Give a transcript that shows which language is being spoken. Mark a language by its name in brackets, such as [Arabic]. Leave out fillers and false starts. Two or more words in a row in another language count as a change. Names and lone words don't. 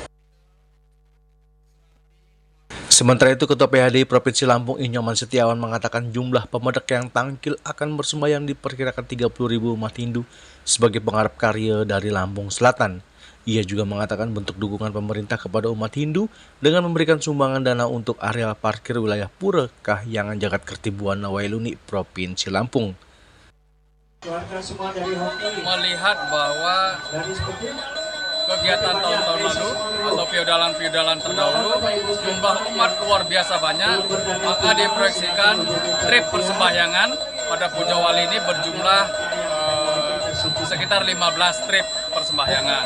[Indonesian] Sementara itu, Ketua PHD Provinsi Lampung Inyoman Setiawan mengatakan jumlah pemedak yang tampil akan bersembahyang diperkirakan 30.000 umat Hindu sebagai pengharap karya dari Lampung Selatan. Ia juga mengatakan bentuk dukungan pemerintah kepada umat Hindu dengan memberikan sumbangan dana untuk area parkir wilayah Pura Kayangan Jagat Kerti, Buana Wailunik, Provinsi Lampung. Melihat bahwa kegiatan tahun-tahun lalu atau feodalan terdahulu jumlah umat luar biasa banyak, maka diproyeksikan trip persembahyangan pada Puja Wali ini berjumlah sekitar 15 trip persembahyangan.